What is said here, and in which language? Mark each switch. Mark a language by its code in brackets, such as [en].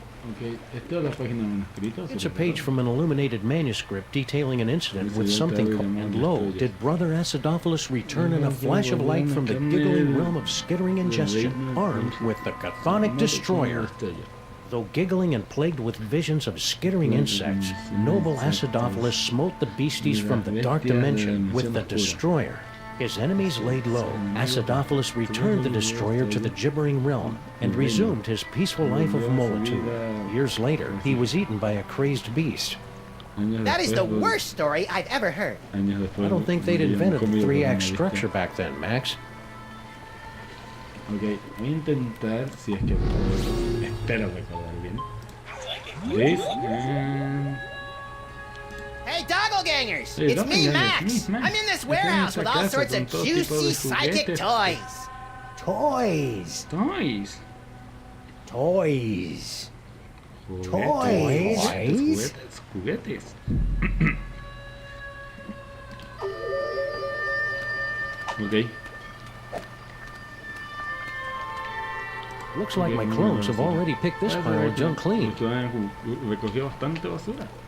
[es] Ok, esta es la página de manuscritos. [en] It's a page from an illuminated manuscript detailing an incident with something called... And lo, did Brother Acidophilus return in a flash of light from the giggling realm of skittering ingestion, armed with the chthonic destroyer. Though giggling and plagued with visions of skittering insects, noble Acidophilus smote the beasties from the dark dimension with the destroyer. His enemies laid low. Acidophilus returned the destroyer to the gibbering realm and resumed his peaceful life of molitude. Years later, he was eaten by a crazed beast. That is the worst story I've ever heard. I don't think they'd invented the 3-act structure back then, Max. [es] Ok, voy a intentar, si es que puedo, espero recordar bien. [en] This and... Hey, doppelgangers! Hey, It's me, doppelgangers, Max! Max. I'm in this warehouse with all sorts of juicy psychic toys. Toys! Toys. Toys! [es] Juguetes. Juguetes. [en] Ok. Looks like my clones have already picked this pile of junk clean. [es] Recogió bastante basura.